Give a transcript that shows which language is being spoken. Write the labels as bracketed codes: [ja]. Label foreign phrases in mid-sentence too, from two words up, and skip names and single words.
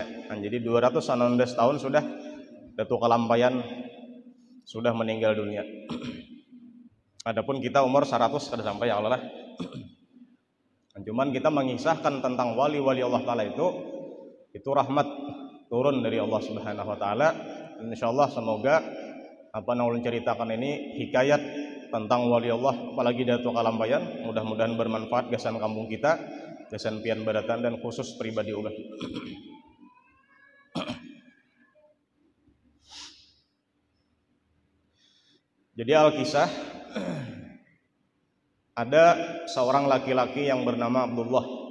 [id] Jadi 216 tahun sudah Datuk Kalampayan sudah meninggal dunia. [bjn] Adapun kita umur 100 kada sampai [ar] يا الله [bjn] lah. [id] Cuman kita mengisahkan tentang wali-wali Allah Ta'ala itu rahmat turun dari Allah [ar] سبحانه وتعالى. [id] Insyaallah semoga apa yang ulun ceritakan ini hikayat tentang wali Allah, [bjn] apalagi Datuk Kalampayan, mudah-mudahan bermanfaat gasan kampung kita, gasan pian baratan, dan khusus pribadi ulun. [id] Jadi Alkisah, ada seorang laki-laki yang bernama Abdullah.